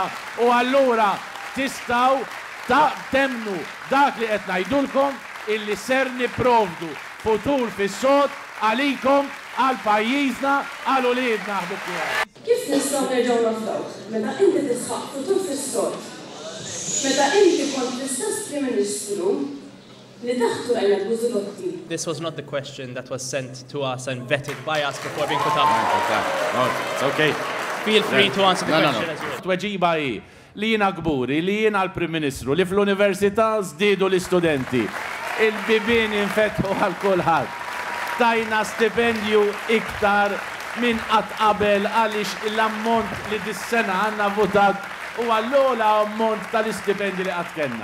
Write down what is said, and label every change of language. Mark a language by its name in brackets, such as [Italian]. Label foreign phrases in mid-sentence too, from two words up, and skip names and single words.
[Maltese] U allura tistgħu temnu dak li qed ngħidulkom illi ser nipprovdu futur fis-sod għalikom, għal pajjiżna, għal ulidna ħbib. Kif nistgħu nerġgħu nafdawh meta inti tisħaq futur fis-sod? Meta inti kont l-istess Prim Ministru li taħtu għajna Buzzulotti. [English] This was not the question that was sent to us and vetted by us before being put up. No, it's okay. Feel free to answer the question as well. [Maltese] Tweġiba hi li jiena gburi, li jiena l-Prim Ministru, li fl-Università żdiedu l-istudenti. Il-bibien infetħu għal kulħadd. Tajna stipendju iktar minn qatt qabel għaliex l-ammont li dis-sena għandna votat u għall-ogħla ammont tal-istipendi li qatt kellna.